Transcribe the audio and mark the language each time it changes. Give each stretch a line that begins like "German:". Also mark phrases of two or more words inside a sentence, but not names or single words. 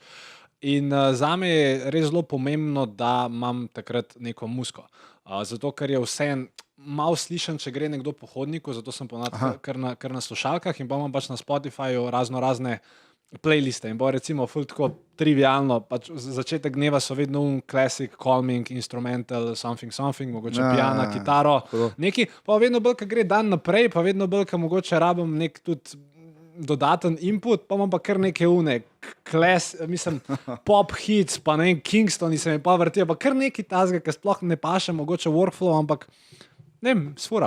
Slovenian: In zame je res zelo pomembno, da imam takrat neko muziko. Zato, ker je vseeno malo slišen, če gre nekdo po hodniku, zato sem kar na slušalkah in pa imam pač na Spotifyju razne playliste in bo recimo ful tako trivialno, pač začetek dneva so vedno
English: classic, calming, instrumental, something,
Slovenian: mogoče piano, kitaro, neki, pa vedno bolj, ko gre dan naprej, pa vedno bolj, ko mogoče rabim nek tudi dodaten input, pa imam pa kar neke
English: pop hits,
Slovenian: pa ne vem, Kingston se mi pa vrtijo, pa kar neki tazga, ki sploh ne paše, mogoče workflow, ampak ne vem, sfuram.